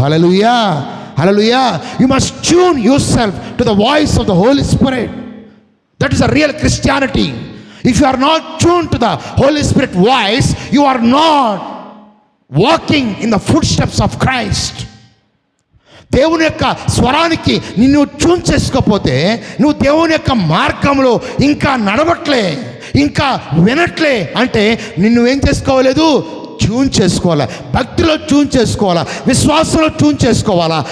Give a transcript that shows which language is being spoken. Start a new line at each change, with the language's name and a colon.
English: Hallelujah, hallelujah. You must tune yourself to the voice of the Holy Spirit. That is a real Christianity. If you are not tuned to the Holy Spirit voice, you are not walking in the footsteps of Christ.
Telugu: దేవుని యొక్క స్వరానికి నిన్ను tune చేసుకోకపోతే నువ్వు దేవుని యొక్క మార్గంలో ఇంకా నడవట్లే, ఇంకా వినట్లే. అంటే నిన్ను ఏం చేసుకోలేదు? ట్యూన్ చేసుకోవాలా. భక్తిలో ట్యూన్ చేసుకోవాలా, విశ్వాసంలో ట్యూన్ చేసుకోవాలా.